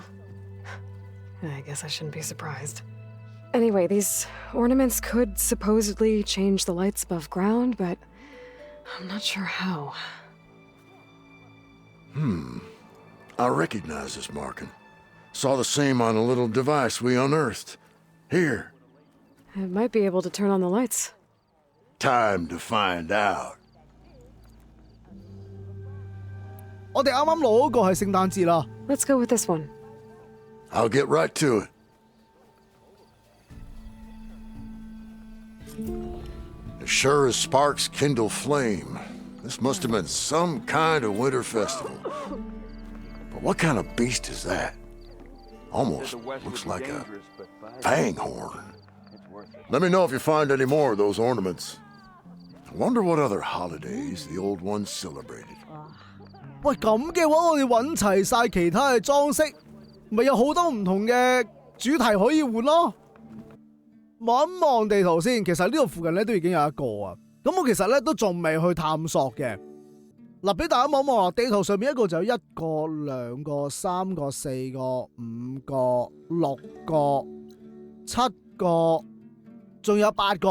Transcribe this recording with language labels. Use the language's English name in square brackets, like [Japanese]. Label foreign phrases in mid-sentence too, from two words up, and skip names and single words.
[English] I guess I shouldn't be surprised. Anyway, these ornaments could supposedly change the lights above ground, but I'm not sure how. I recognize this marking. Saw the same on a little device we unearthed. Here. It might be able to turn on the lights. Time to find out. [Cantonese] 我哋啱啱攞嗰個係聖誕節啦。 [English] Let's go with this one. I'll get right to it. As sure as sparks kindle flame, this must have been some kind of winter festival. But what kind of beast is that? Almost looks like a fang horn. Let me know if you find any more of those ornaments. I wonder what other holidays the old ones celebrated. [Cantonese] 喂，咁嘅話，我哋揾齊晒其他嘅裝飾，咪有好多唔同嘅主題可以換咯。望一望地圖先，其實呢度附近咧都已經有一個啊。咁我其實咧都仲未去探索嘅。嗱，俾大家望一望地圖上面一個就有1個、2個、3個、4個、5個、6個、7個，仲有8個。